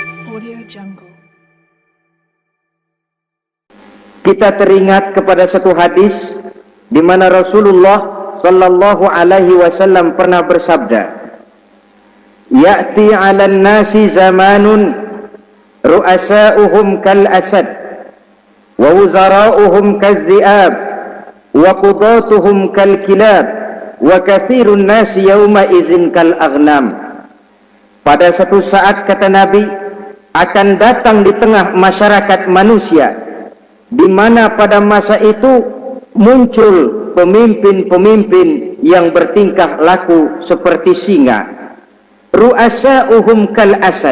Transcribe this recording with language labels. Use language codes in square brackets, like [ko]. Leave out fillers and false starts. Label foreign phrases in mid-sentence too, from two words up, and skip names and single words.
[ms] Audio Jungle. Kita teringat kepada satu hadis di mana Rasulullah [ar] صلى الله عليه وسلم [ms] pernah bersabda, [ar] "يأتي على الناس زمان رؤساؤهم كالأسد ووزراؤهم كالذئاب وقضاتهم كالكلاب وكثير الناس يومئذ كالأغنام." [ms] Pada satu saat, kata Nabi, akan datang di tengah masyarakat manusia di mana pada masa itu muncul pemimpin-pemimpin yang bertingkah laku seperti singa. [ar] رؤساؤهم كالأسد.